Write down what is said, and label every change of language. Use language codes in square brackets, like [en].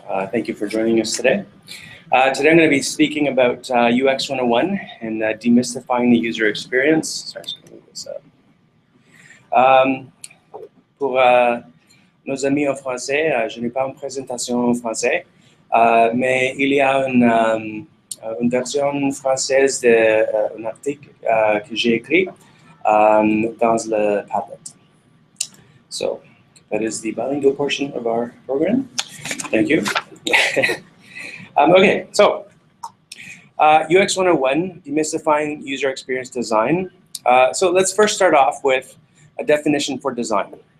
[en] Thank you for joining us today. Today I'm going to be speaking about UX 101 and demystifying the user experience. Sorry, just going to move this up. [fr] Pour nos amis en français, je n'ai pas une présentation en français, mais il y a une version française d'un article que j'ai écrit dans le Padlet. [en] So that is the bilingual portion of our program. Thank you. Okay, so UX 101, demystifying user experience design. So let's first start off with a definition for design.